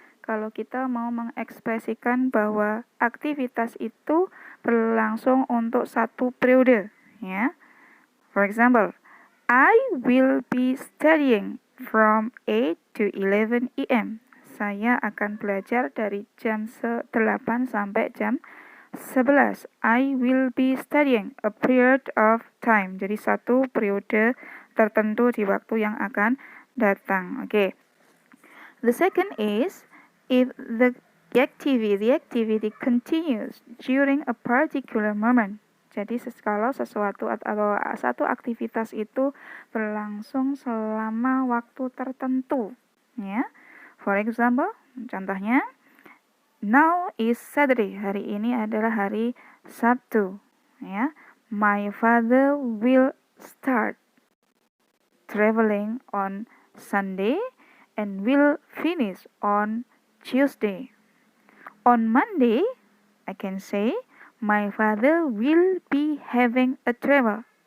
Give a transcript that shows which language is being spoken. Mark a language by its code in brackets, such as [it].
[id] Kalau kita mau mengekspresikan bahwa aktivitas itu berlangsung untuk satu periode, ya. [en] For example, I will be studying from 8 to 11 AM. [id] Saya akan belajar dari jam 8 sampai jam 11. [en] I will be studying a period of time. [id] Jadi satu periode tertentu di waktu yang akan datang. [en] Okay. The second is if the activity continues during a particular moment. [id] Jadi kalau sesuatu atau satu aktivitas itu berlangsung selama waktu tertentu, ya. [en] For example, contohnya, now is Saturday. [id] Hari ini adalah hari Sabtu, ya. [en] My father will start traveling on Sunday and will finish on Tuesday. On Monday, I can say my father will be having a travel.